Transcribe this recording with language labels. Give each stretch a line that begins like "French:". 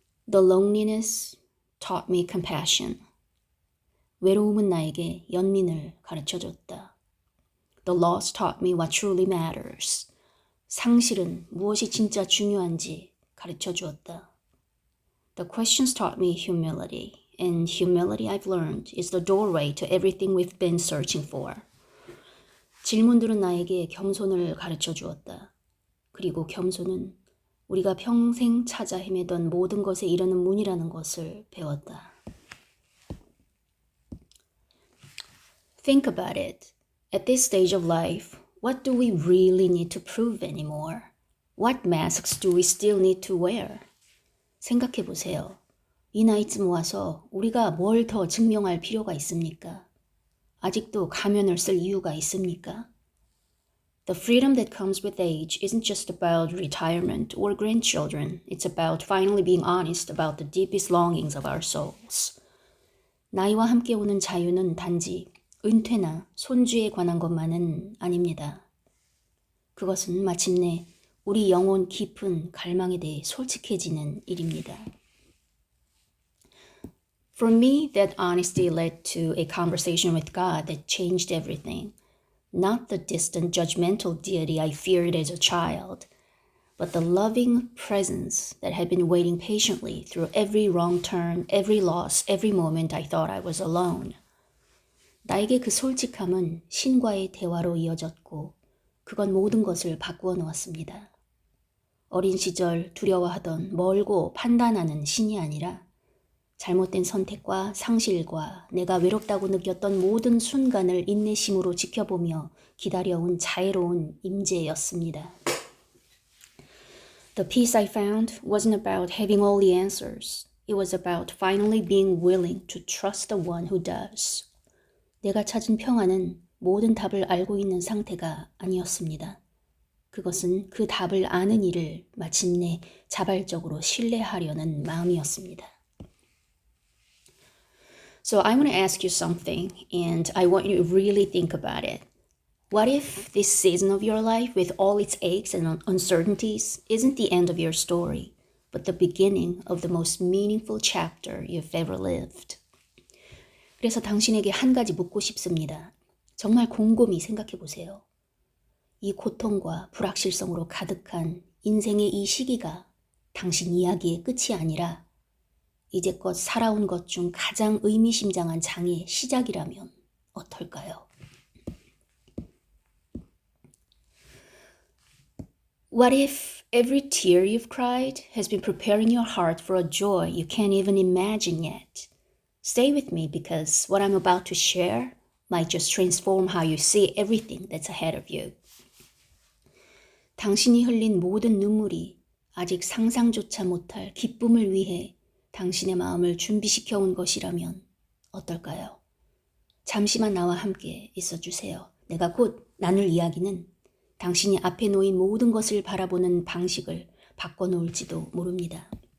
English: The loneliness taught me compassion.
Korean: 외로움은 나에게 연민을 가르쳐줬다.
English: The loss taught me what truly matters.
Korean: 상실은 무엇이 진짜 중요한지 가르쳐주었다.
English: The questions taught me humility, and humility I've learned is the doorway to everything we've been searching for.
Korean: 질문들은 나에게 겸손을 가르쳐주었다. 그리고 겸손은 우리가 평생 찾아 헤매던 모든 것에 이르는 문이라는 것을 배웠다.
English: Think about it. At this stage of life, what do we really need to prove anymore? What masks do we still need to wear?
Korean: 생각해 보세요. 이 나이쯤 와서 우리가 뭘 더 증명할 필요가 있습니까? 아직도 가면을 쓸 이유가 있습니까?
English: The freedom that comes with age isn't just about retirement or grandchildren. It's about finally being honest about the deepest longings of our souls.
Korean: 나이와 함께 오는 자유는 단지 은퇴나 손주에 관한 것만은 아닙니다. 그것은 마침내 우리 영혼 깊은 갈망에 대해 솔직해지는 일입니다.
English: For me, that honesty led to a conversation with God that changed everything. Not the distant judgmental deity I feared as a child, but the loving presence that had been waiting patiently through every wrong turn, every loss, every moment I thought I was alone.
Korean: 나에게 그 솔직함은 신과의 대화로 이어졌고 그건 모든 것을 바꾸어 놓았습니다. 어린 시절 두려워하던 멀고 판단하는 신이 아니라 잘못된 선택과 상실과 내가 외롭다고 느꼈던 모든 순간을 인내심으로 지켜보며 기다려온 자애로운 임재였습니다.
English: The peace I found wasn't about having all the answers. It was about finally being willing to trust the one who does.
Korean: 내가 찾은 평안은 모든 답을 알고 있는 상태가 아니었습니다. 그것은 그 답을 아는 이를 마침내 자발적으로 신뢰하려는 마음이었습니다.
English: So I want to ask you something, and I want you to really think about it. What if this season of your life, with all its aches and uncertainties, isn't the end of your story, but the beginning of the most meaningful chapter you've ever lived?
Korean: 그래서 당신에게 한 가지 묻고 싶습니다. 정말 곰곰이 생각해 보세요. 이 고통과 불확실성으로 가득한 인생의 이 시기가 당신 이야기의 끝이 아니라 이제껏 살아온 것 중 가장 의미심장한 장의 시작이라면 어떨까요?
English: What if every tear you've cried has been preparing your heart for a joy you can't even imagine yet? Stay with me because what I'm about to share might just transform how you see everything that's ahead of you.
Korean: 당신이 흘린 모든 눈물이 아직 상상조차 못할 기쁨을 위해 당신의 마음을 준비시켜 온 것이라면 어떨까요? 잠시만 나와 함께 있어주세요. 내가 곧 나눌 이야기는 당신이 앞에 놓인 모든 것을 바라보는 방식을 바꿔놓을지도 모릅니다.